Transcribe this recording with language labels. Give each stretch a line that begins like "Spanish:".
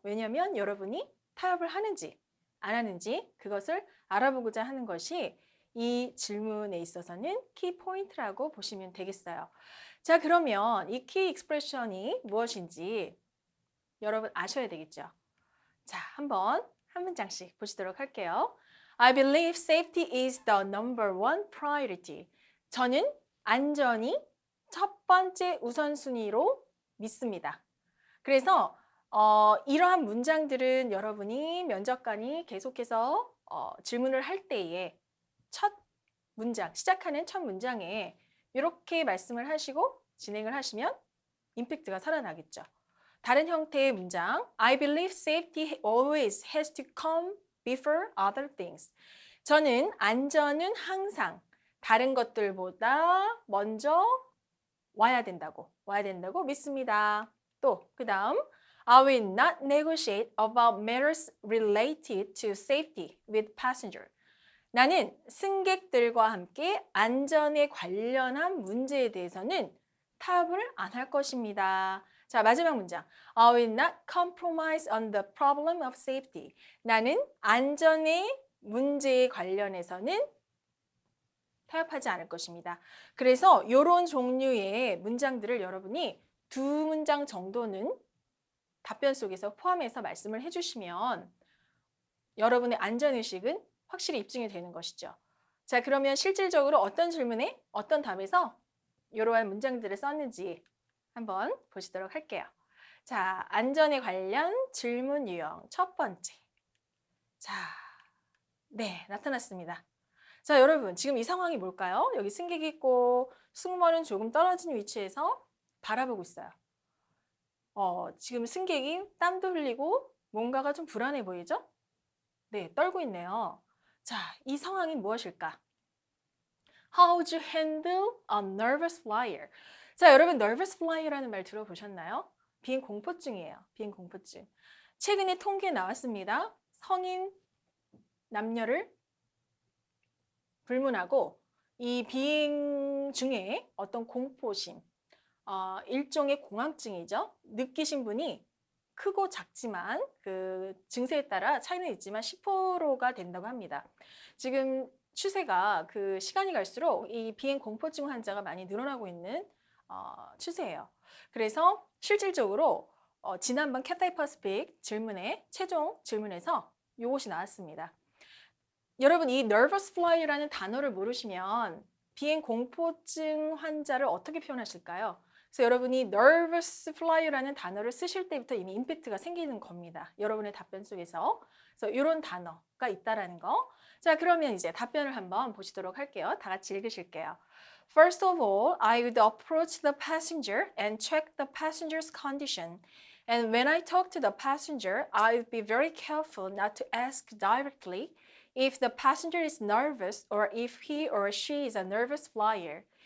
Korean: 왜냐하면 여러분이 타협을 하는지 안 하는지 그것을 알아보고자 하는 것이 이 질문에 있어서는 키 포인트라고 보시면 되겠어요. 자, 그러면 이 키 익스프레션이 무엇인지 여러분 아셔야 되겠죠. 자, 한번 한 문장씩 보시도록 할게요.
English: I believe safety is the number one priority.
Korean: 저는 안전이 첫 번째 우선순위로 믿습니다. 그래서 이러한 문장들은 여러분이 면접관이 계속해서 질문을 할 때에 첫 문장, 시작하는 첫 문장에 이렇게 말씀을 하시고 진행을 하시면 임팩트가 살아나겠죠. 다른 형태의 문장,
English: I believe safety always has to come before other things.
Korean: 저는 안전은 항상 다른 것들보다 먼저 와야 된다고 믿습니다. 또 그 다음,
English: I will not negotiate about matters related to safety with passenger.
Korean: 나는 승객들과 함께 안전에 관련한 문제에 대해서는 타협을 안 할 것입니다. 자, 마지막 문장.
English: I will not compromise on the problem of safety.
Korean: 나는 안전의 문제에 관련해서는 타협하지 않을 것입니다. 그래서 이런 종류의 문장들을 여러분이 두 문장 정도는 답변 속에서 포함해서 말씀을 해주시면 여러분의 안전의식은 확실히 입증이 되는 것이죠. 자, 그러면 실질적으로 어떤 질문에 어떤 답에서 이러한 문장들을 썼는지 한번 보시도록 할게요. 자, 안전에 관련 질문 유형 첫 번째. 자, 나타났습니다. 자, 여러분 지금 이 상황이 뭘까요? 여기 승객이 있고 승무원은 조금 떨어진 위치에서 바라보고 있어요. 지금 승객이 땀도 흘리고 뭔가가 좀 불안해 보이죠? 네, 떨고 있네요. 자, 이 상황이 무엇일까?
English: How would you handle a nervous flyer?
Korean: 자, 여러분 nervous flyer라는 말 들어보셨나요? 비행 공포증이에요. 비행 공포증. 최근에 통계에 나왔습니다. 성인 남녀를 불문하고 이 비행 중에 어떤 공포심, 일종의 공황증이죠. 느끼신 분이 크고 작지만 그 증세에 따라 차이는 있지만 10%가 된다고 합니다. 지금 추세가 그 시간이 갈수록 이 비행 공포증 환자가 많이 늘어나고 있는 추세예요. 그래서 실질적으로 지난번 캐타이 퍼스픽 질문에 최종 질문에서 이것이 나왔습니다. 여러분 이 nervous fly라는 단어를 모르시면 비행 공포증 환자를 어떻게 표현하실까요? 그래서 여러분이 nervous fly라는 단어를 쓰실 때부터 이미 임팩트가 생기는 겁니다. 여러분의 답변 속에서. 그래서 이런 단어가 있다라는 거. 자, 그러면 이제 답변을 한번 보시도록 할게요. 다 같이 읽으실게요.
English: First of all, I would approach the passenger and check the passenger's condition. And when I talk to the passenger, I would be very careful not to ask directly if the passenger is nervous or if he or she is a nervous flyer.